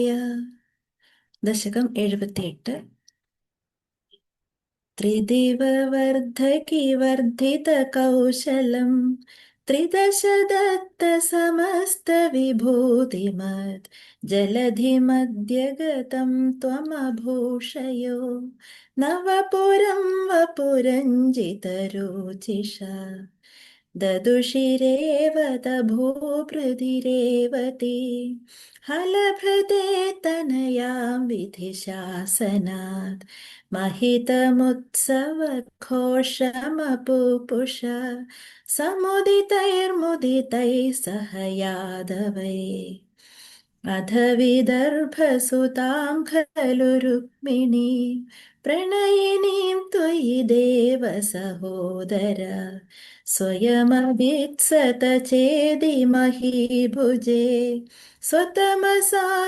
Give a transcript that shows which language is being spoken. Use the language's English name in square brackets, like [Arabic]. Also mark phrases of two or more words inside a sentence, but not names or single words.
[Sanskrit] ദശകം 78. ത്രിദിവവർദ്ധകി വർദ്ധിതകൗശലം ത്രിദശ ദത്ത സമസ്ത വിഭൂതിമത് ജലധിമദ്യഗതം ത്വമഭൂഷയോ നവപുരം വപുരഞ്ജിതരുചിഷ ദദുഷിരേവത ഭൂഭൃതിരേവതി ഹലഭൃതേ തനയാം വിധിശാസനാത് महितमुत्सवघोषमपुपुष समुदितैर्मुदितैः सह यादवै अध विदर्भसुतां खलु रुक्मिणी प्रणयिनीं त्वयि देव सहोदर स्वयमभीत्सत चेदि महीभुजे स्वतमसा